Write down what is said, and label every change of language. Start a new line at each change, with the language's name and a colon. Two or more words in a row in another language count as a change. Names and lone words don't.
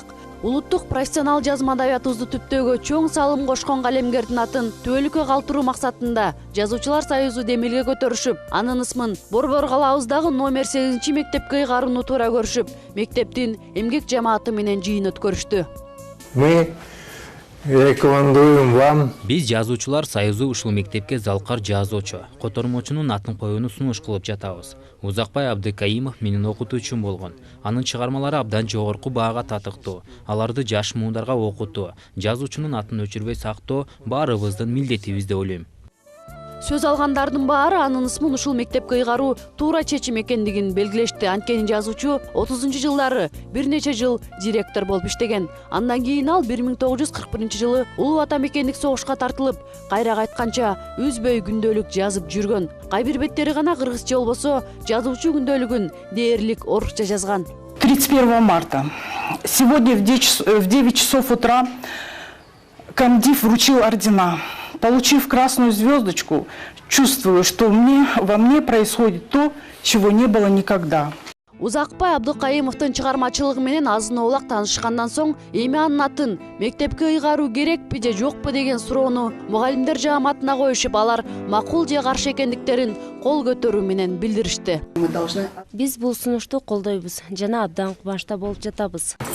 Kyrgyz: Улуттук профессионал жазма адабиятыбызды түптөөгө чоң салым кошкон калемгердин атын түбөлүккө калтыруу максатында Жазуучулар союзу демилге көтөрүшүп, анын ысмын Борбор калаабыздагы номер 8 мектепке ыйгарууну туура көрүшүп, мектептин эмгек жамааты менен жыйын өткөрүштү.
Russian: Мы рекомендуем вам.
Kyrgyz: Биз Жазуучулар союзу ушул мектепке залкар жазуучу, котормочунун атын коюуну сунуш кылып жатабыз. Узакбай Абдыкайымов менин окутуучум болгон. Анын чыгармалары абдан жогорку баага татыктуу. Аларды жаш муундарга окутуу, жазуучунун атын өчүрбөй сактоо баарыбыздын милдетибиз деп ойлойм. Сөз алгандардын баары анын ысмын ушул мектепке ыйгаруу туура чечим экендигин белгилешти. Анткени жазуучу 30-жылдары бир нече жыл директор болуп иштеген. Андан кийин ал 1941-жылы Улуу Ата мекендик согушка тартылып, кайра кайтканча үзбөй күндөлүк жазып жүргөн. Кайбир беттери гана кыргызча болбосо, жазуучу күндөлүгүн дээрлик орусча жазган.
Russian: 31 марта. Сегодня в 9 часов утра комдив вручил ордена. Получив красную звездочку, чувствую, что во мне происходит то, чего не было никогда.
Kyrgyz: Узакбай Абдыкайымовдун чыгармачылыгы менен азын оолак таанышкандан соң, эми анын атын мектепке ыйгаруу керекпи же жокпу деген суроону мугалимдер жааматына коюшуп, алар макул же каршы экендиктерин кол көтөрүү менен билдиришти. Биз бул сунушту колдойбуз жана абдан кубанычта болуп жатабыз.